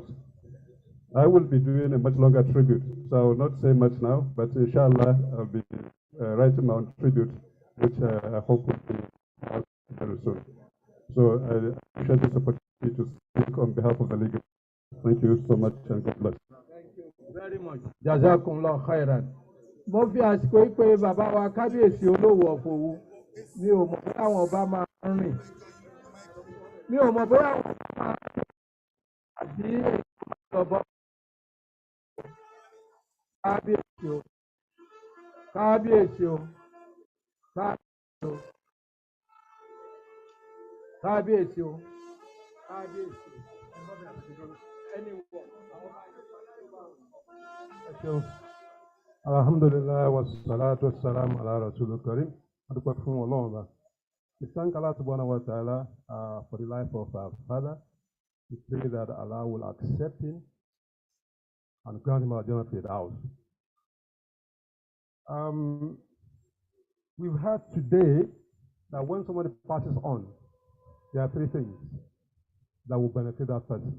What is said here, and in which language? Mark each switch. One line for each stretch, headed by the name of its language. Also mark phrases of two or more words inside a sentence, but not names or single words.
English: I will be doing a much longer tribute, so I will not say much now, but inshallah I'll be writing my own tribute, which I hope will be out very soon. So I appreciate this opportunity to speak on behalf of the League. Thank you so much and God bless. Thank you very much.
Arabic: جزاكم الله خيرا.
Yoruba: Mo fi àsìkò yìí pé bàbá wa kábíyèsí olówó ọ̀fọ̀wù mi ò mọ̀ bóyá àwọn ọba máa ń rìn. Mi ò mọ̀ bóyá àwọn ọba máa ń rìn àbí ọ̀bọ. Kábíyèsí o. Kábíyèsí o. Kábíyèsí o. Kábíyèsí o. Kábíyèsí.
Arabic: الحمد لله والصلاة والسلام على الرسول الكريم.
English: We thank Allah
Arabic: سبحانه وتعالى
English: for the life of our father. We pray that Allah will accept him and grant him a
Arabic: جنة الفردوس.
English: We've heard today that when somebody passes on, there are three things that will benefit that person.